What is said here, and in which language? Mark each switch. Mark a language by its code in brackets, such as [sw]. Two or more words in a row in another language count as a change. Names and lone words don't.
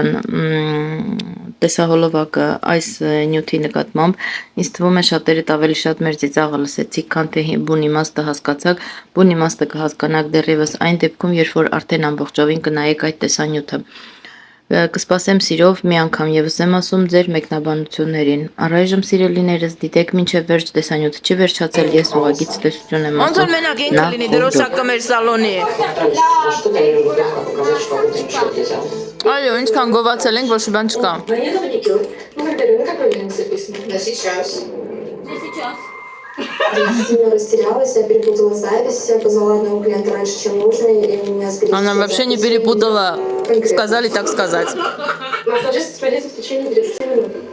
[hy] տեսահոլովակը այս նյութի նկատմամբ։ Ինձ թվում է շատերդ ավելի շատ մեր ծիծաղը լսեցիք, քան թե բուն իմաստը հասկացաք։ Բուն իմաստը կհասկանաք դեռևս այն դեպքում, երբ որ արդեն ամբողջովին կնայեք այդ տեսանյութը։ Կսպասեմ սիրով, մի անգամ եւս եմ ասում ձեր մեկնաբանություններին։ Առայժմ սիրելիներս, դիտեք մինչև վերջ տեսանյութը չի վերջացել, ես ուղղակի տեսություն եմ Ոնց որ ասում։ մենակ ինքը լինի դրոշակը մեր սալոնի։ Այո, ինչքան գովացել ենք, ոչ բան չկա։ [ru] Мне маникюр. Ну, когда на какой день записано? На сейчас. Я сильно растерялась, я перепутала запись, я позвала одного клиента раньше, чем нужно, и у меня сбились Она все вообще не записи. перепутала. Конкретно. Сказали так сказать. Массажист справится в течение 30 минут.